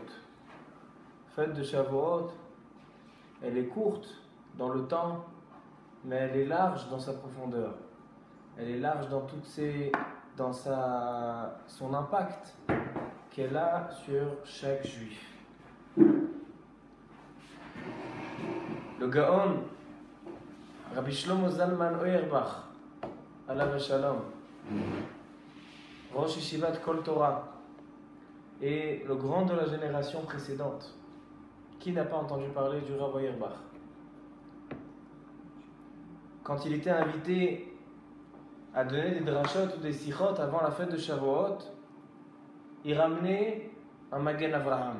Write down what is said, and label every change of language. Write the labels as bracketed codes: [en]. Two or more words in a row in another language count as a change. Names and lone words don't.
[fr] Fête de Shavuot, elle est courte dans le temps, mais elle est large dans sa profondeur. Elle est large dans son impact qu'elle a sur chaque juif. Le Gaon, Rabbi Shlomo Zalman Auerbach, [he] עליו השלום, ראש ישיבת קול תורה, [fr] et le grand de la génération précédente. Qui n'a pas entendu parler du Rav Auerbach? Quand il était invité à donner des drashot ou des sichot avant la fête de Shavuot, il ramenait un Magen Avraham.